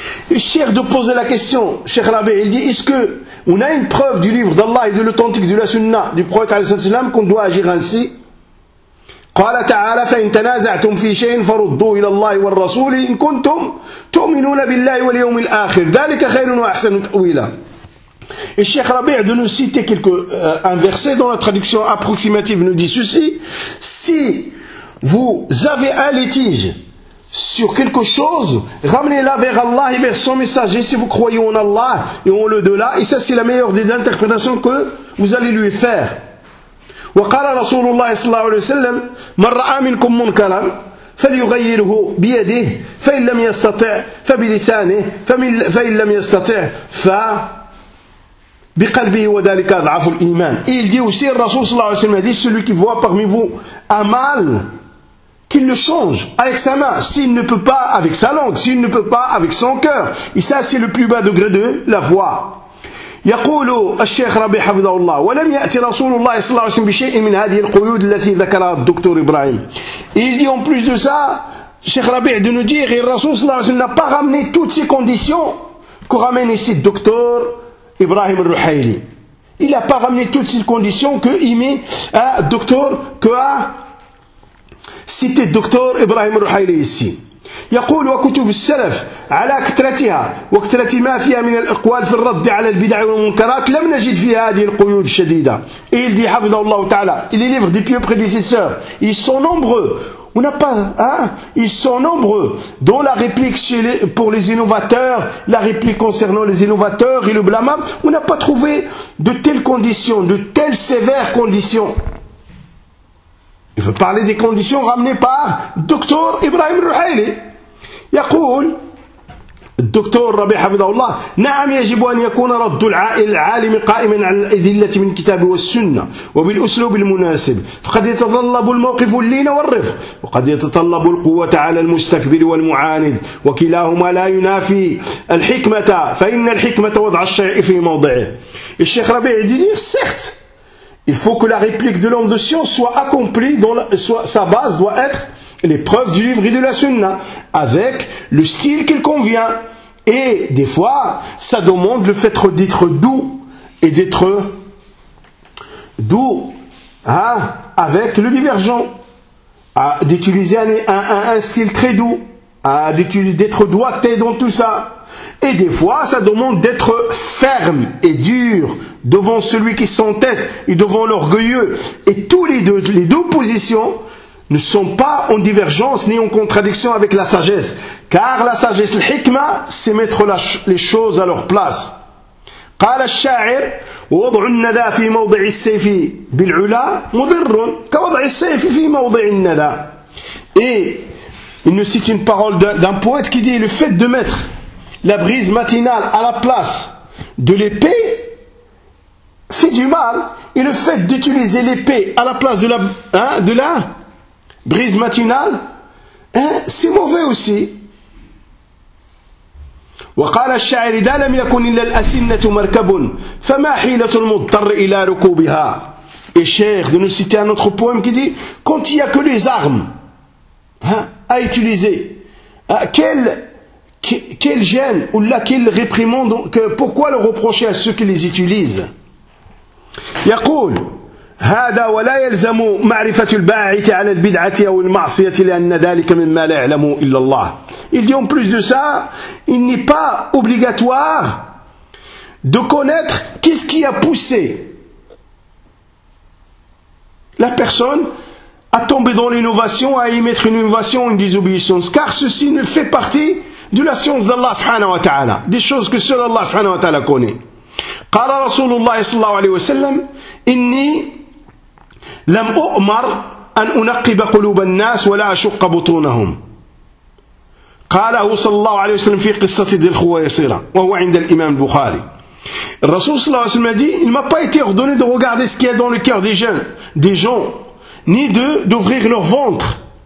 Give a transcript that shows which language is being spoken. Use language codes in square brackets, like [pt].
[fr] Il cherche de poser la question, Cheikh Rabi, il dit, est-ce qu'on a une preuve du livre d'Allah et de l'authentique de la sunna du prophète qu'on doit agir ainsi? [ar] قال تعالى فإن تنازعتم في شيء فردوا إلى الله والرسول إن كنتم تؤمنون بالله واليوم الآخر ذلك خير وأحسن تأويلا. [fr] Et Cheikh Rabi' de nous citer un verset dont la traduction approximative nous dit ceci: si vous avez un litige sur quelque chose, ramenez-la vers Allah et vers son messager si vous croyez en Allah et en l'au-delà. Et ça, c'est la meilleure des interprétations que vous allez lui faire. [ar] وقال رسول الله صلى الله عليه وسلم من رأى منكم منكرا فليغيره بيده فإن لم يستطع فبلسانه فإن لم يستطع فبقلبه وذلك أضعف الإيمان. [fr] Et il dit aussi, le Rasoul [ar] صلى الله عليه وسلم [fr] a dit, celui qui voit parmi vous un mal, qu'il le change avec sa main, s'il ne peut pas avec sa langue, s'il ne peut pas avec son cœur. Et ça, c'est le plus bas degré de la foi. [ar] يقول الشيخ ربيع حفظه الله ولم يأتي رسول الله صلى الله عليه وسلم بشيء من هذه القيود التي ذكرها الدكتور إبراهيم. [fr] Il dit en plus de ça, Cheikh Rabi' de nous dire, le Rasoul [ar] صلى الله عليه وسلم [fr] n'a pas ramené toutes ces conditions que ramène ici le docteur Ibrahim al-Ruhaili. Il n'a pas ramené toutes ces conditions que il met à docteur que à cité docteur Ibrahim al-Ruhaili ici. [ar] يقول وكتب السلف على كثرتها وكثرة ما فيها من الإقوال في الرد على البدع والمنكرات لم نجد فيها هذه القيود الشديدة. [fr] Il dit [ar] حفظه الله تعالى, [fr] les livres des pieux prédécesseurs, ils sont nombreux. On n'a pas, ils sont nombreux dont la réplique pour les innovateurs, la réplique concernant les innovateurs et le blâmable. On n'a pas trouvé de telles conditions, de telles sévères conditions. Il veut parler des conditions ramenées par Dr Ibrahim al-Ruhaili. [ar] يقول الدكتور ربيع حفظه الله، نعم يجب أن يكون رد العالم قائما على الأدلة من الكتاب والسنة وبالأسلوب المناسب، فقد يتطلب الموقف اللين والرفق، وقد يتطلب القوة على المستكبر والمعاند، وكلاهما لا ينافي الحكمة، فإن الحكمة وضع الشيء في موضعه. الشيخ ربيع يدير سيخت، [fr] il faut que la réplique de l'homme de science soit accomplie dont la, soit, sa base doit être les preuves du livre et de la sunna avec le style qu'il convient, et des fois ça demande le fait d'être doux et d'être doux hein, avec le divergent à, d'utiliser un style très doux à, d'être doigté dans tout ça, et des fois ça demande d'être ferme et dur devant celui qui s'entête et devant l'orgueilleux, et tous les deux positions ne sont pas en divergence ni en contradiction avec la sagesse. Car la sagesse, le hikma, c'est mettre les choses à leur place. [ar] قال الشاعر وضع الندى في موضع السيف بالعلا مضر كوضع السيف في موضع الندى. [fr] Et il nous cite une parole d'un poète qui dit le fait de mettre la brise matinale à la place de l'épée fait du mal, et le fait d'utiliser l'épée à la place de la hein, de la brise matinale, hein, c'est mauvais aussi. [ar] وقال الشاعر إذا لم يكن إلا الأسنة مركب فما حيلة المضطر إلى ركوبها. [fr] Et cher de nous citer un autre poème qui dit quand il n'y a que les armes hein, à utiliser, quelle gêne ou là quelle réprimande, que, pourquoi le reprocher à ceux qui les utilisent. [ar] يقول هذا ولا يلزم معرفة الباعث على البدعة أو المعصية لأن ذلك مما لا يعلم إلا الله. [fr] Il dit en plus de ça, il n'est pas obligatoire de connaître qu'est-ce qui a poussé la personne à tomber dans l'innovation, à y mettre une innovation, une désobéissance, car ceci ne fait partie de la science d'Allah subhanahu wa ta'ala, des choses que seul Allah subhanahu wa ta'ala connaît. [ar] قال رسول الله صلى الله عليه وسلم إني لم أؤمر أن أنقب قلوب الناس ولا أشق بطونهم. قاله صلى الله عليه وسلم في قصة ذي الخويصرة وهو عند الإمام البخاري. الرسول صلى الله عليه وسلم [fr] dit il m'a pas été ordonné de regarder ce qu'il y a dans le cœur des gens ni d'ouvrir leur ventre.